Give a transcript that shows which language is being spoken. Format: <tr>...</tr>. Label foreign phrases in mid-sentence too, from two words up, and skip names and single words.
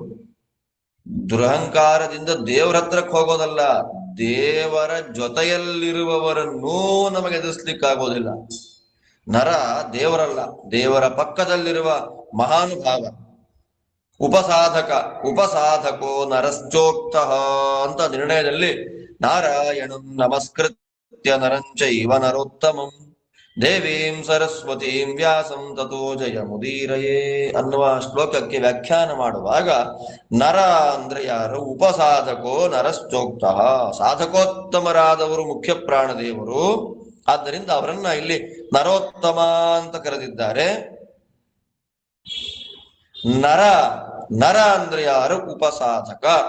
<kn>ದುರಹಂಕಾರದಿಂದ ದೇವರ ಹತ್ರಕ್ಕೆ ಹೋಗೋದಲ್ಲ, ದೇವರ ಜೊತೆಯಲ್ಲಿರುವವರನ್ನೂ ನಮಗೆ ಎದುರಿಸ್ಲಿಕ್ಕಾಗೋದಿಲ್ಲ. ನರ ದೇವರಲ್ಲ, ದೇವರ ಪಕ್ಕದಲ್ಲಿರುವ ಮಹಾನುಭಾವ,</kn> <sa>ಉಪಸಾಧಕೋ ನರಶ್ಚೋಕ್ತ</sa> <kn>ಅಂತ ನಿರ್ಣಯದಲ್ಲಿ</kn> <sa>ನಾರಾಯಣಂ ನಮಸ್ಕೃತ್ಯ ನರಂಚೈವ ನರೋತ್ತಮಂ ದೇವೀಂ ಸರಸ್ವತೀಂ ವ್ಯಾಸಂ ತಥೋ ಜಯ ಮುದೀರಯೇ</sa> <kn>ಅನ್ನುವ ಶ್ಲೋಕಕ್ಕೆ ವ್ಯಾಖ್ಯಾನ ಮಾಡುವಾಗ ನರ ಅಂದ್ರೆ ಯಾರು?</kn> <sa>ಉಪಸಾಧಕೋ ನರಶ್ಚೋಕ್ತ,</sa> <kn>ಸಾಧಕೋತ್ತಮರಾದವರು ಮುಖ್ಯ ಪ್ರಾಣದೇವರು. ಆದ್ದರಿಂದ ಅವರನ್ನ ಇಲ್ಲಿ ನರೋತ್ತಮ ಅಂತ ಕರೆದಿದ್ದಾರೆ. ನರ ಅಂದ್ರೆ ಯಾರು? ಉಪಸಾಧಕ.</kn>